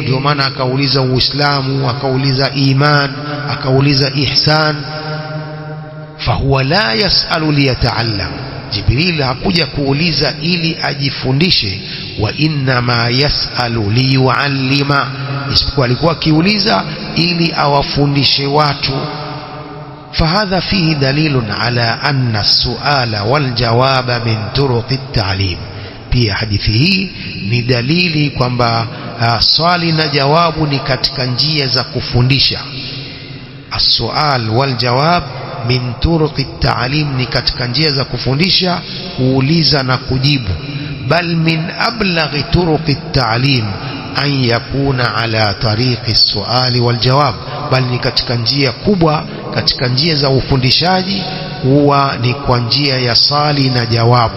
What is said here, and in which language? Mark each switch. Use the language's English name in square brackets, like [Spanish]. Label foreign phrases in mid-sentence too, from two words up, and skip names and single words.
[Swahili] Ndio maana akauliza Uislamu, akauliza iman, akauliza ihsan. [Arabic] فهو لا يسأل ليتعلم, [Swahili] Jibril hakuja kuuliza ili ajifundishe, [Arabic] وإنما يسأل ليعلم, [Swahili] isipokuwa alikuwa akiuliza ili awafundishe watu. [Arabic] فهذا فيه دليل على أن السؤال والجواب من طرق التعليم. [Swahili] pia hadithi hii ni dalili kwamba swali na jawabu ni katika njia za kufundisha. [Arabic] السؤال والجواب من طرق التعليم, [Swahili] ni katika njia za kufundisha, kuuliza na kujibu. [Arabic] بل من أبلغ طرق التعليم أن يكون على طريق السؤال والجواب, [Swahili] bal ni katika njia kubwa katika njia za ufundishaji huwa ni kwa njia ya swali na jawabu.